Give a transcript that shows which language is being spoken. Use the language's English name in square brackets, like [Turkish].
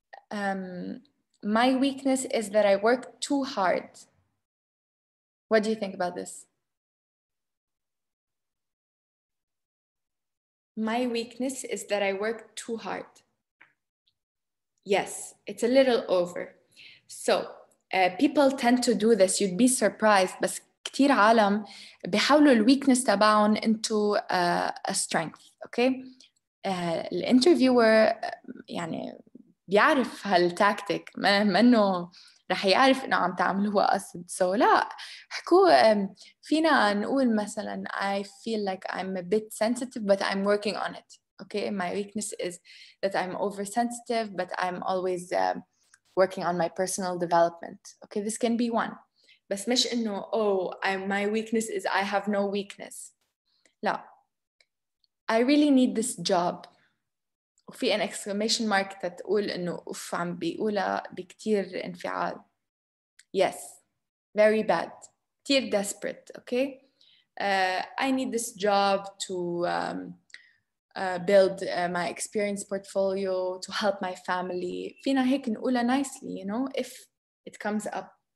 [English] My weakness is that I work too hard. What do you think about this? My weakness is that I work too hard. Yes, it's a little over. So people tend to do this. You'd be surprised. [Arabic] بس كتير عالم بيحولوا الويكنس تبعهم [English] into a strength. [Arabic] Okay? الانترفيور يعني بيعرف هالتاكتيك ما انه رح يعرف انه عم تعملوها قصد. [English] So [Arabic] لا حكوا فينا نقول مثلا [English] I feel like I'm a bit sensitive but I'm working on it. Okay, my weakness is that I'm oversensitive but I'm always working on my personal development. Okay, this can be one. [Arabic] بس مش إنه [English] my weakness is I have no weakness. لا. I really need this job. [Arabic] وفي [English] an exclamation mark [Arabic] تقول إنه أوف عم بيقولها بكتير انفعال. [English] Yes, very bad. كتير desperate, okay? I need this job to build my experience portfolio, to help my family. [Arabic] فينا هيك نقولها [English] nicely, you know, if it comes up.